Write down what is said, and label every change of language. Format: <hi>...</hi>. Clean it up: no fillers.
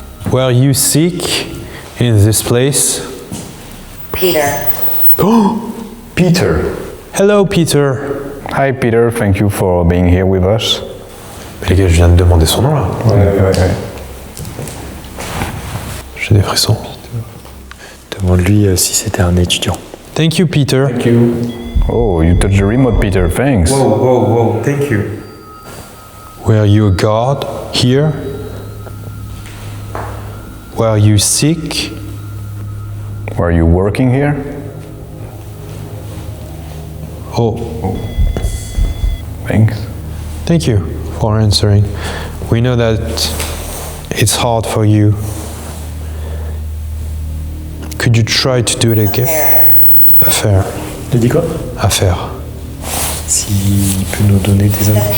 <en>Were you sick in this place? Peter. Peter. Hello, Peter. Hi Peter, thank you for being here with us.</en> <fr>Les gars, je viens de demander son nom là. Ouais. J'ai des frissons. Demande-lui si c'était un étudiant.</fr> <en>Thank you, Peter. Thank you. Oh, you touched the remote, Peter. Thanks. Whoa, thank you. Were you a guard here? Were you sick? Were you working here? Oh, Thanks. thank you for answering. We know that it's hard for you. Could you try to do it again?</en> <fr>Affaire. Tu dis quoi? Affaire. S'il peut nous donner des infos.</fr>